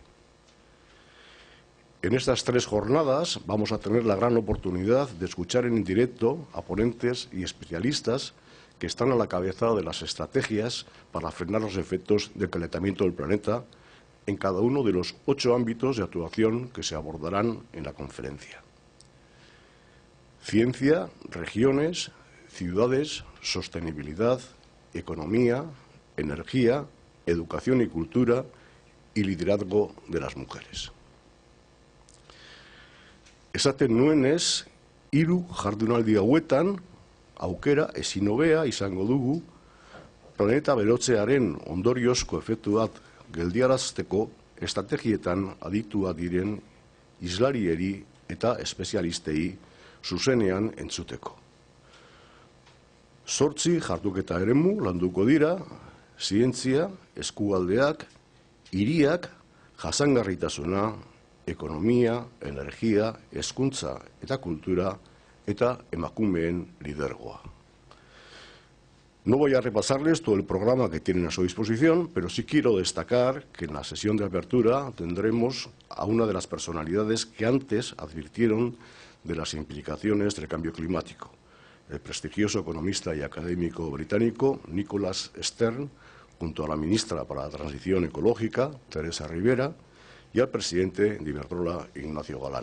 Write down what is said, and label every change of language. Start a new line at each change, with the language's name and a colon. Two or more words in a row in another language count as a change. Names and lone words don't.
Spanish: En estas 3 jornadas vamos a tener la gran oportunidad de escuchar en directo a ponentes y especialistas que están a la cabeza de las estrategias para frenar los efectos del calentamiento del planeta en cada uno de los 8 ámbitos de actuación que se abordarán en la conferencia. Ciencia, regiones, ciudades, sostenibilidad, economía, energía, educación y cultura y liderazgo de las mujeres.
Basque: Esaten nuenez, 3 jardunaldi hauetan aukera ezin hobea izango dugu planeta berotzearen ondoriozko efektu bat geldiarazteko estrategietan aditua diren islarieri eta espezialistei zuzenean entzuteko. 8 jarduketa eremu landuko dira, zientzia, eskualdeak, hiriak, jasangarritasuna, ekonomia, energia, hezkuntza eta kultura eta emakumeen lidergoa.
Spanish: No voy a repasarles todo el programa que tienen a su disposición, pero sí quiero destacar que en la sesión de apertura tendremos a una de las personalidades que antes advirtieron de las implicaciones del cambio climático, el prestigioso economista y académico británico Nicholas Stern, junto a la ministra para la Transición Ecológica, Teresa Rivera, y al presidente de Iberdrola, Ignacio Galán.